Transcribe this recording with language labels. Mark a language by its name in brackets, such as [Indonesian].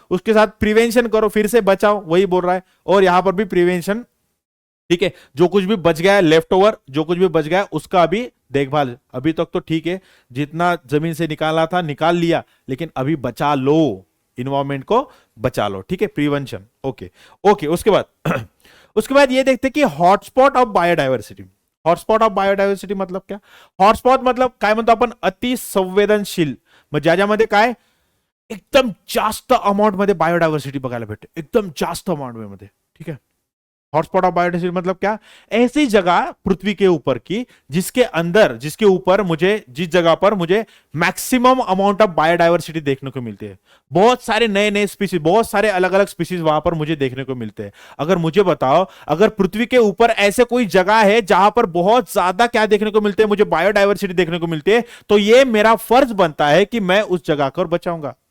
[Hindi] उसके साथ प्रिवेंशन करो, फिर से बचाओ, वही बोल रहा है. और यहां पर भी प्रिवेंशन. ठीक है, जो कुछ भी बच गया है लेफ्ट ओवर, जो कुछ भी बच गया है उसका भी देखभाल अभी तक तो ठीक है, जितना जमीन से निकाला था निकाल लिया, लेकिन अभी बचा लो, इन्वायरमेंट को बचा लो, ठीक है, प्रिवेंशन। ओके ओके, उसके बाद उसके बाद ये देखते कि hotspot of biodiversity. [Marathi] Hotspot of biodiversity [Hindi] मतलब क्या? [Marathi] हॉटस्पॉट मतलब काय म्हणतो आपण, अति संवेदनशील, मग ज्याच्यामध्ये काय एकदम जास्त अमाउंट मध्ये बायोडायव्हर्सिटी बघायला भेटते, एकदम जास्त अमाउंट मध्ये, [Hindi] ठीक है। हॉटस्पॉट ऑफ बायोडायवर्सिटी मतलब क्या? ऐसी जगह पृथ्वी के ऊपर की जिसके अंदर, जिसके ऊपर मुझे, जिस जगह पर मुझे मैक्सिमम अमाउंट ऑफ बायोडायवर्सिटी देखने को मिलती है, बहुत सारे नए नए स्पीसीज, बहुत सारे अलग अलग स्पीसीज वहां पर मुझे देखने को मिलते हैं। अगर मुझे बताओ, अगर पृथ्वी के ऊपर ऐसे कोई जगह है जहां पर बहुत ज्यादा क्या देखने को मिलते हैं, मुझे बायोडायवर्सिटी देखने को मिलती है, तो ये मेरा फर्ज बनता है कि मैं उस जगह को बचाऊंगा।